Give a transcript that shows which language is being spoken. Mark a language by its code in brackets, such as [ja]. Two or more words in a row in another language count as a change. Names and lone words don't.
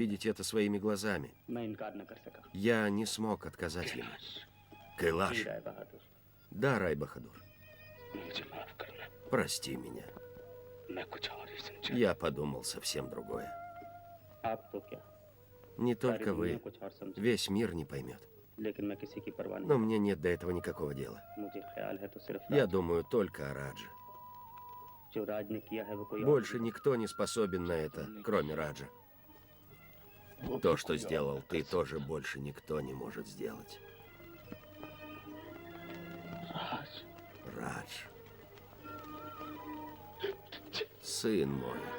[ru] увидеть это своими глазами. [hi] कर- मैं इनकार न कर सका। [ru] Я не смог отказать ему. Кайлаш. [hi] जी राय बहादुर, [ru] Да, Рай Бахадур. [hi] मुझे माफ करना। [ru] Прости меня. [hi] मैं कुछ और ही समझा। [ru] Я подумал совсем другое. [hi] आप तो क्या, [ru] Не [hi] सारी [ru] только [hi] दुनिया [ru] вы. [hi] कुछ और समझे। [ru] Весь мир не поймет. [hi] लेकिन मैं किसी की परवाह नहीं। [ru] Но мне нет до этого никакого дела. [hi] मुझे ख्याल है तो सिर्फ [ru] Я [hi] राज, [ru] думаю только о Радже. [hi] जो राज ने किया है वो कोई और [ru] Больше никто не способен на это, кроме Раджа. То, что сделал ты, тоже больше никто не может сделать. [hi] राज, [ru] Радж. Сын мой.